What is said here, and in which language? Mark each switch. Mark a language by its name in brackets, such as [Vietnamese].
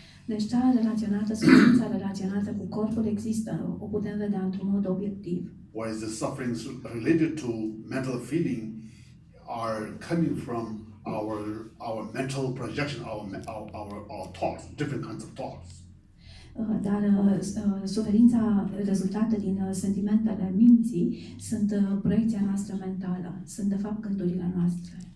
[Romanian] Deci suferința relaționată cu corpul există, o putem vedea într-un mod obiectiv. [English] Whereas the sufferings related to mental feeling are coming from our mental projection, our thoughts, different kinds of thoughts. [Romanian] Dar suferința rezultată din sentimentele minții sunt proiecția noastră mentală, sunt de fapt gândurile noastre.